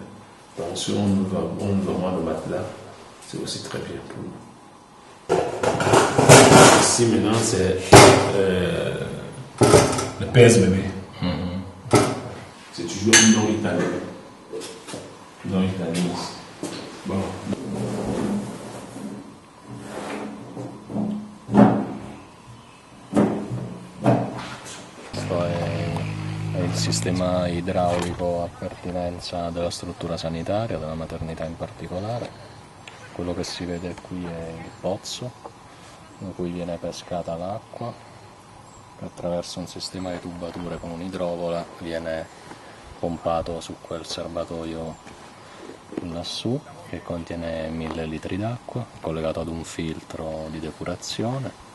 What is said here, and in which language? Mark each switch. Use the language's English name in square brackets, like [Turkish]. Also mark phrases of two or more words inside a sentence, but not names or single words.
[French] Donc si on nous demande le matelas, c'est aussi très bien pour nous. Ici maintenant, c'est le pèse-bébé. C'est toujours un nom italien. Nom italien. Bon. [Italian] Questo è il sistema idraulico a pertinenza della struttura sanitaria, della maternità in particolare. Quello che si vede qui è il pozzo da cui viene pescata l'acqua, che attraverso un sistema di tubature con un'idrovola viene pompato su quel serbatoio lassù che contiene 1000 litri d'acqua collegato ad un filtro di depurazione,